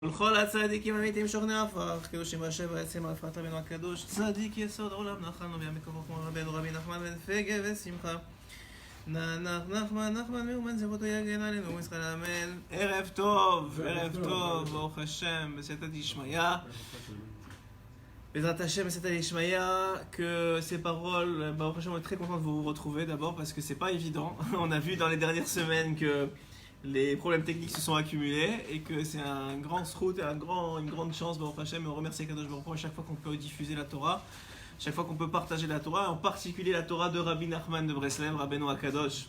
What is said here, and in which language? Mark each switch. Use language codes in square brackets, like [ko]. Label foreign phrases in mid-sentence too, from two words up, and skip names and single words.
[he] ולכל הצדיקים האמיתיים שוכני הפך, קדושים ראשי בעצם הפרת רבינו הקדוש, צדיק יסוד עולם נחלנו בימי כוחו כמו רבנו רבי נחמן בן פגה ושמחה. נחמן מאומן זכותו יגן עלינו וישראל אמן. ערב טוב, ברוך השם, בסייעתא דשמיא. בעזרת השם, [fr] c'est Alishmaya, que ces paroles, [he] ברוך השם, [fr] on est très content de vous retrouver d'abord parce que c'est pas évident. On a vu dans les dernières semaines que les problèmes techniques se sont accumulés et que c'est un grand srout et une grande chance, [he] ברוך השם, [fr] et on remercie [he] קדוש ברוך הוא [fr] à chaque fois qu'on peut diffuser la Torah, chaque fois qu'on peut partager la Torah, en particulier la Torah de Rabbi Nachman de Breslev, [he] רבנו הקדוש.